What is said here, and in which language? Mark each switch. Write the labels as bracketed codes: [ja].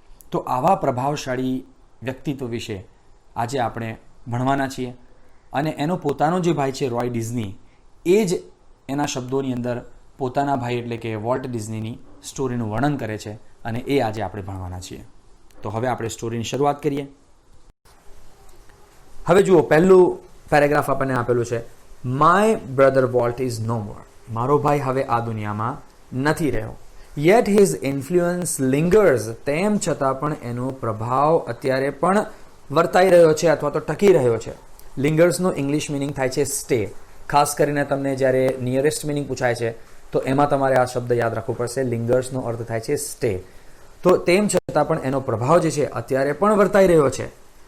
[gu] તો આવા પ્રભાવશાળી વ્યક્તિત્વ વિશે આજે આપણે ભણવાના છીએ અને એનો પોતાનો જે ભાઈ છે રોય ડિઝની એ જ એના શબ્દોની અંદર પોતાના ભાઈ એટલે કે વોલ્ટ ડિઝનીની સ્ટોરીનું વર્ણન કરે છે અને એ આજે આપણે ભણવાના છીએ. તો હવે આપણે સ્ટોરીની શરૂઆત કરીએ. હવે જુઓ, પહેલું પેરેગ્રાફ આપણને આપેલું છે, [en] My brother Walt is no more. [gu] મારો ભાઈ હવે આ દુનિયામાં નથી રહ્યો. [en] Yet his influence lingers. [gu] તેમ છતાં પણ એનો પ્રભાવ અત્યારે પણ વર્તાઈ રહ્યો છે અથવા તો ટકી રહ્યો છે. લિંગર્સનો ઇંગ્લિશ મિનિંગ થાય છે સ્ટે. ખાસ કરીને તમને જ્યારે નિયરેસ્ટ મિનિંગ પૂછાય છે તો એમાં તમારે આ શબ્દ યાદ રાખવો પડશે. લિંગર્સનો અર્થ થાય છે સ્ટે. તો તેમ છતાં પણ એનો પ્રભાવ જે છે અત્યારે પણ વર્તાઈ રહ્યો છે.